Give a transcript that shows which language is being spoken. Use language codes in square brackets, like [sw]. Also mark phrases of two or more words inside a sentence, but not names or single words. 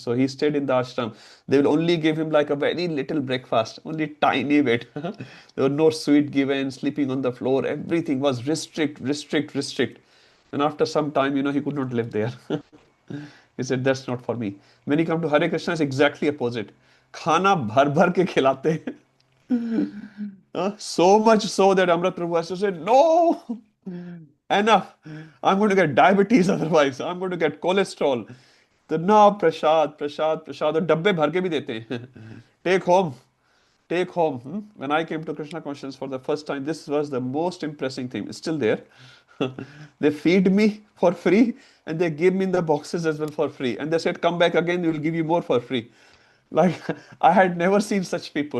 [en] So he stayed in the ashram. They will only give him like a very little breakfast, only tiny bit. There were no sweet given, sleeping on the floor. Everything was restrict. And after some time, he could not live there. He said, that's not for me. When he come to Hare Krishna, it's exactly opposite. [hi] खाना भर भर के खिलाते. [en] So much so that Amrit Prabhu has to say, no, enough. I'm going to get diabetes otherwise. I'm going to get cholesterol. [hi] तो ना प्रसाद और डब्बे भर के भी देते हैं. [en] Take home. When I came to Krishna consciousness for the first time, this was the most impressing thing. It's still there. They feed me for free and they give me in the boxes as well for free. And they said, come back again, we will give you more for free. Like, I had never seen such people.